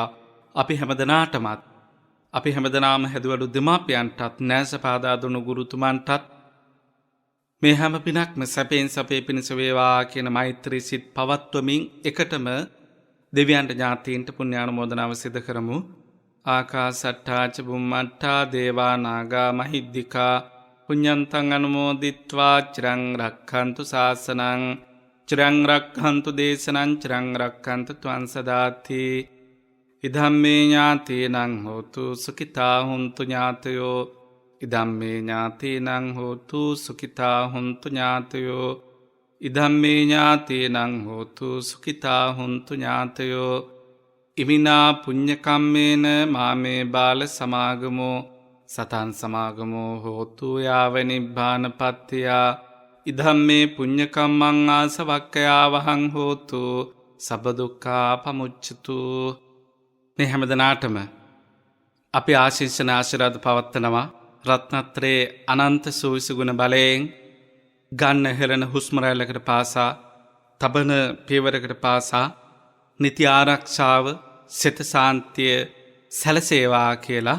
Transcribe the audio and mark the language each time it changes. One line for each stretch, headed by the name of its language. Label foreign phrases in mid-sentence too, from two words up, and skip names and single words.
Sinhala: අපි හැමදෙනාටමත් අපි හැමදෙනාම හැදුවලු දෙමාපියන්ටත් නැස පාදා දුණු ගුරුතුමන්ටත් මේ හැම පිනක්ම සැපෙන් සැපේ පිණිස වේවා කියන මෛත්‍රී සිත් පවත්වමින් එකටම දෙවියන්ට ඥාතීන්ට පුණ්‍යානුමෝදනාව සිදු කරමු.
Pali: ආකාසට්ටා ච බුම්මට්ටා දේවා නාග මහිද්దికා පුඤ්ඤන්තං අනුමෝදිත්වා චිරං රක්ඛන්තු ශාසනං චිරං රක්ඛන්තු දේශනං චිරං රක්ඛන්තු ත්වං සදාති. ඉදම්මේ ඥාතීනං හෝතු සුඛිතා හුන්තු ඥාතයෝ ඉදම්මේ ඥාතීනං හෝතු සුඛිතා හුන්තු ඥාතයෝ ඉදම්මේ ඥාතීනං හෝතු සුඛිතා හුන්තු ඥාතයෝ. ඉමිනා පුඤ්ඤ කම්මේන මාමේ බාල සමාගමෝ සතං සමාගමෝ හෝතු යාව නිබ්බානපත්තිය. ඉදම්මේ පුඤ්ඤ කම්මං ආසවක්ඛයා වහං හෝතු සබ්බ දුක්ඛා පමුච්ඡතු.
Sinhala: මේ හැමදෙනාටම අපි ආශිර්වාද ආශිර්වාද පවත්වනවා. රත්නත්‍රේ අනන්ත සූවිසි ගුණ බලයෙන් ගන්න හෙළන හුස්ම රැල්ලකට පාසා තබන පියවරකට පාසා නිති ආරක්ෂාව සිත සාන්තිය සැලසේවා කියලා.